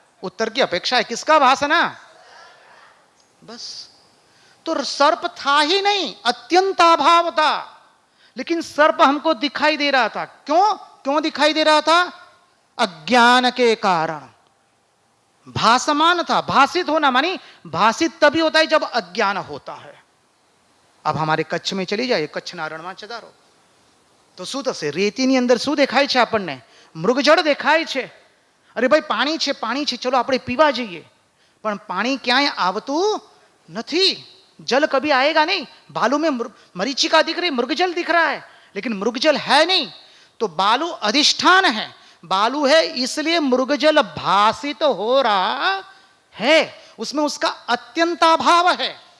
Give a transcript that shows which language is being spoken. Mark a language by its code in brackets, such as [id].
[hi] उत्तर की अपेक्षा है, किसका भासना? बस, तो सर्प था ही नहीं, अत्यंत अभाव था, लेकिन सर्प हमको दिखाई दे रहा था। क्यों? क्यों दिखाई दे रहा था? अज्ञान के कारण। भासमान था, भासित होना मानी भासित तभी होता है जब अज्ञान होता है। अब हमारे कच्छ में चली जाइए, [gu] कच्छના રણમાં ચદારો, તો શું થશે? રેતીની અંદર શું દેખાય છે આપણને? મૃગજળ દેખાય છે। અરે ભાઈ પાણી છે, પાણી છે, ચલો આપણે પીવા જઈએ, પણ પાણી ક્યાંય આવતું નથી, [hi] जल कभी आएगा नहीं। बालू में मरीचिका दिख रही, मृगजल दिख रहा है, लेकिन मृगजल है नहीं। तो बालू अधिष्ठान है, बालू है इसलिए मृगजल भासित हो रहा है, उसमें उसका अत्यंताभाव है।